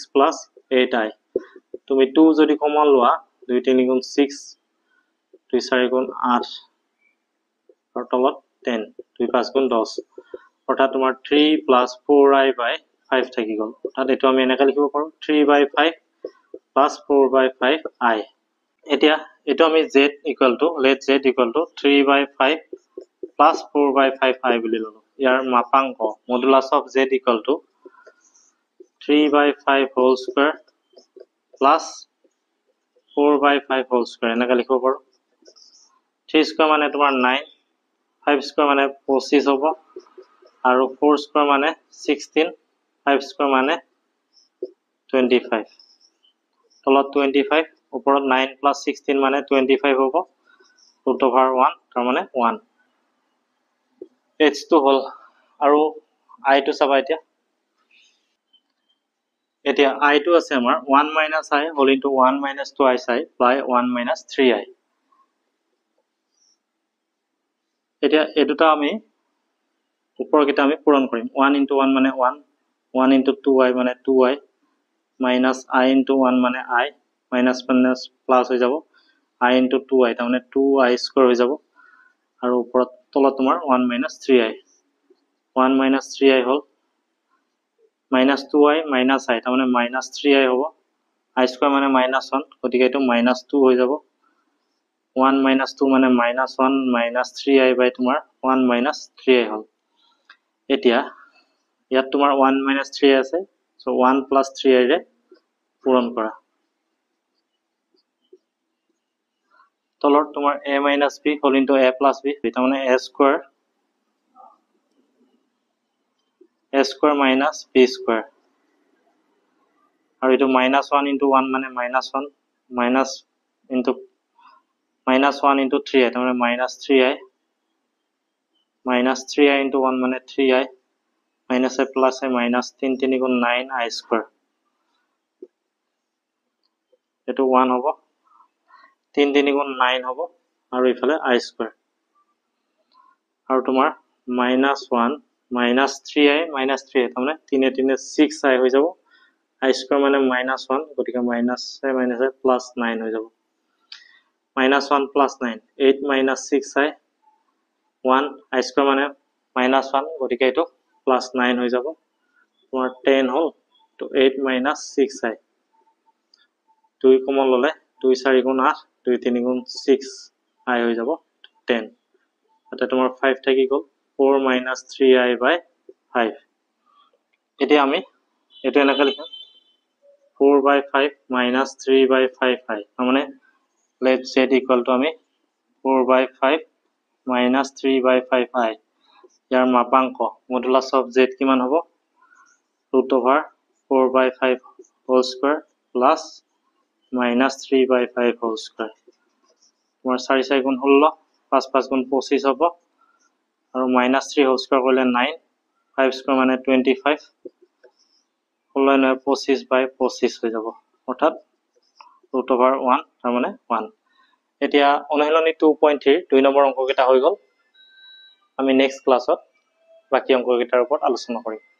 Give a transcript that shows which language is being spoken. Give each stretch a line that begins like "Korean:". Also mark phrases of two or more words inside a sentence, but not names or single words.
Assamese: + 8i তুমি 2 যদি কমন লোৱা 2 3 × 6 2 4 × 8 আৰু তলত 10 2 5 × 10 অৰ্থাৎ তোমাৰ 3 + 4i/5 থাকি গল অৰ্থাৎ এটো আমি এনেকৈ লিখিব পাৰো 3/5 + 4/5i এতিয়া এটো আমি z
English: equal to let z equal to 3/5 plus 4/5i
Assamese: বুলি ললো ইয়াৰ মাপাংক
English: modulus of z equal to
Assamese: 3/5
English: whole square plus 4/5 whole square
Assamese: এনেকৈ লিখিব পাৰো 3² মানে তোমাৰ 9 5² মানে 25 হ'ব আৰু 4² মানে 16 5² মানে 25 তলত 25 ওপৰত 9 + 16 মানে 25 হ'ব √1 তাৰ মানে 1 h2 হল আৰু i2 চাবা এতিয়া i2 আছে আমাৰ 1 -
English: i whole into 1 - twice i by 1 - 3i
Assamese: এতিয়া এই দুটা আমি উপৰ কিটা আমি পূৰণ কৰিম 1 * 1 মানে 1 1 * 2i মানে 2i
English: minus I into 1
Assamese: মানে I
English: minus plus
Assamese: হৈ যাব
English: I into 2i
Assamese: তাৰ মানে 2i² হৈ যাব আৰু ওপৰত তলত তোমাৰ 1 - 3i 1 - 3i হল -2i - i তাৰ মানে -3i হ'ব i² মানে -1 গতিকে এটো -2 হৈ যাব 1 - 2 মানে -1 - 3i বাই তোমাৰ 1 - 3i হল এতিয়া ইয়াত তোমাৰ 1 - 3i আছে so 1 + 3i ৰে পূৰণ কৰা তলৰ তোমাৰ a - b
English: whole into
Assamese: a + b তাৰ মানে a²
English: a square minus b square
Assamese: আৰু এটো
English: -1 into 1
Assamese: মানে -1
English: minus into -1 into 3i
Assamese: তার মানে -3i
English: -3i into 1
Assamese: মানে
English: 3i minus a plus a minus 3
Assamese: 3 গুণ
English: 9i square
Assamese: এটো 1 হ'ব 3 3 গুণ 9 হ'ব আৰু ইফালে
English: i square
Assamese: আৰু তোমাৰ -1 -3i -3i তার মানে 3 3 6i হৈ যাব i square মানে -1 গতিকে
English: -i plus 9
Assamese: হৈ যাব
English: -1 plus 9 8 minus 6i
Assamese: 1
English: i square
Assamese: মানে -1 গতিকে এটো
English: plus 9
Assamese: হৈ যাব তোমাৰ 10 হল তো
English: 8 minus 6i
Assamese: 2 কমন ললে 2 4 গুণ 8 2 3 গুণ 6i হৈ যাব 10 এটা তোমাৰ 5 থাকি গল
English: 4 minus 3i by 5
Assamese: এতিয়া আমি এটো এনেকৈ লিখিম
English: 4 by 5 minus 3 by 5i
Assamese: মানে
English: let z equal to
Assamese: আমি
English: 4 by 5 minus 3 by 5i
Assamese: ইয়াৰ মাপাঙ্ক
English: modulus of z
Assamese: কিমান হ'ব
English: root over 4 by 5 whole square plus minus 3 by 5 whole square
Assamese: তোমাৰ 4 4 গুণ 16 5 5 গুণ 25 হ'ব আৰু
English: minus 3 whole square
Assamese: কৰিলে 9 5 square মানে 25 16 9
English: 25 by 25
Assamese: হৈ যাব অৰ্থাৎ
English: root over 1
Assamese: তাৰ মানে 1 এতিয়া অনুশীলনী 2.3 2 নম্বৰ অংককেইটা হৈ গল আমি নেক্সট ক্লাছত বাকি অংককেইটাৰ ওপৰত আলোচনা কৰিম